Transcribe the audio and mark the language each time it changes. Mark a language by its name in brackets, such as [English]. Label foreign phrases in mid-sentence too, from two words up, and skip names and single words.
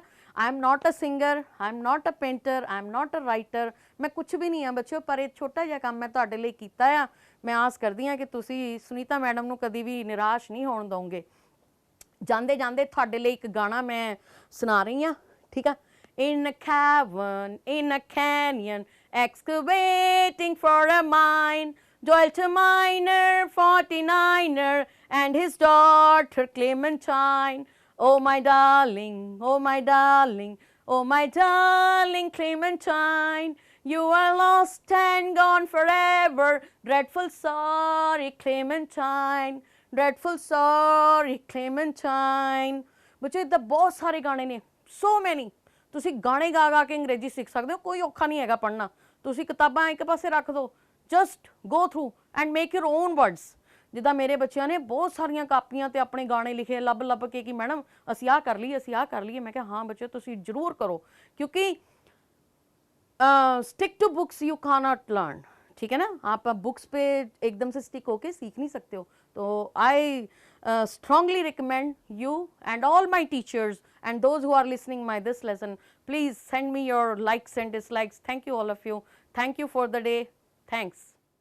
[English] I am not a singer, I am not a painter, I am not a writer, [Punjabi] ਮੈਂ ਕੁਛ ਵੀ ਨਹੀਂ ਹਾਂ ਬੱਚਿਓ, ਪਰ ਇਹ ਛੋਟਾ ਜਿਹਾ ਕੰਮ ਮੈਂ ਤੁਹਾਡੇ ਲਈ ਕੀਤਾ ਆ। ਮੈਂ ਆਸ ਕਰਦੀ ਹਾਂ ਕਿ ਤੁਸੀਂ ਸੁਨੀਤਾ ਮੈਡਮ ਨੂੰ ਕਦੀ ਵੀ ਨਿਰਾਸ਼ ਨਹੀਂ ਹੋਣ ਦਓਗੇ। ਜਾਂਦੇ ਜਾਂਦੇ ਤੁਹਾਡੇ ਲਈ ਇੱਕ ਗਾਣਾ ਮੈਂ ਸੁਣਾ ਰਹੀ ਹਾਂ, ਠੀਕ ਆ। [English] In a cavern, in a canyon, excavating for a mine, dwelt a miner, 49er, and his daughter Clementine. Oh my darling, oh my darling, oh my darling Clementine, you are lost and gone forever, dreadful sorry Clementine, dreadful sorry Clementine। [Punjabi] ਬੱਚੇ ਇੱਦਾਂ ਬਹੁਤ ਸਾਰੇ ਗਾਣੇ ਨੇ, [English] so many। [Punjabi] ਤੁਸੀਂ ਗਾਣੇ ਗਾ ਗਾ ਕੇ ਅੰਗਰੇਜ਼ੀ ਸਿੱਖ ਸਕਦੇ ਹੋ, ਕੋਈ ਔਖਾ ਨਹੀਂ ਹੈਗਾ ਪੜ੍ਹਨਾ। ਤੁਸੀਂ ਕਿਤਾਬਾਂ ਇੱਕ ਪਾਸੇ ਰੱਖ ਦਿਓ, [English] just go through and make your own words. [Punjabi] ਜਿੱਦਾਂ ਮੇਰੇ ਬੱਚਿਆਂ ਨੇ ਬਹੁਤ ਸਾਰੀਆਂ ਕਾਪੀਆਂ ਤੇ ਆਪਣੇ ਗਾਣੇ ਲਿਖੇ ਲੱਭ ਲੱਭ ਕੇ ਕਿ ਮੈਡਮ ਅਸੀਂ ਆਹ ਕਰ ਲਈਏ, ਅਸੀਂ ਆਹ ਕਰ ਲਈਏ। ਮੈਂ ਕਿਹਾ ਹਾਂ ਬੱਚਿਓ ਤੁਸੀਂ ਜ਼ਰੂਰ ਕਰੋ, ਕਿਉਂਕਿ [English] stick to books you cannot learn. [Hindi] ठीक है ना, आप बुक्स पे एकदम से स्टिक होके सीख नहीं सकते हो। [English] तो आई strongly recommend you and all my teachers and those who are listening my this lesson, please send me your likes and dislikes। Thank you all of you, thank you for the day, thanks।